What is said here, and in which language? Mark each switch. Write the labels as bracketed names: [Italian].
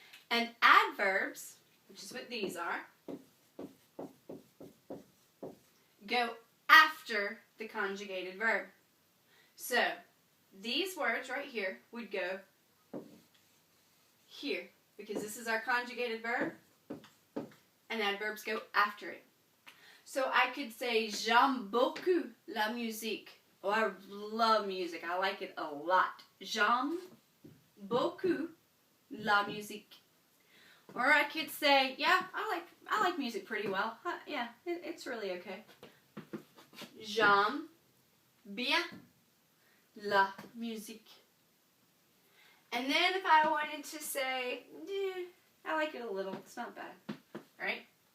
[English] And adverbs, which is what these are, go after the conjugated verb. So these words right here would go here, because this is our conjugated verb, and adverbs go after it. So I could say, [French] j'aime beaucoup la musique. [English] Oh, I love music. I like it a lot. [French] J'aime beaucoup la musique. [English] Or I could say, yeah, I like music pretty well. Yeah, it's really okay. [French] J'aime bien la musique. [English] And then if I wanted to say, I like it a little, it's not bad. Alright?